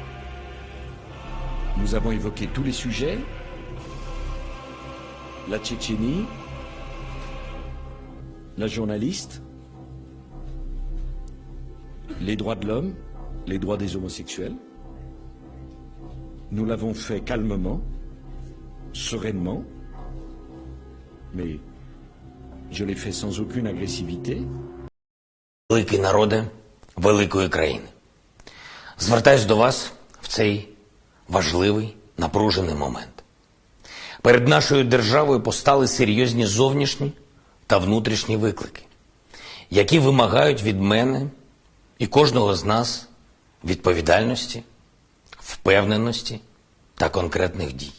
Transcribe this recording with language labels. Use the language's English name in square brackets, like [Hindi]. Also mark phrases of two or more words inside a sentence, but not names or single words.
[French] Nous avons évoqué tous les sujets. La Tchétchénie, la journaliste, les droits de l'homme, les droits des homosexuels. Nous l'avons fait calmement, sereinement, mais je l'ai fait sans aucune agressivité. [Ukrainian] Великий народе великої країни. Звертаюсь до вас в цей важливий, напружений момент. Перед нашою державою постали серйозні зовнішні та внутрішні виклики, які вимагають від мене і кожного з нас відповідальності, впевненості та конкретних дій.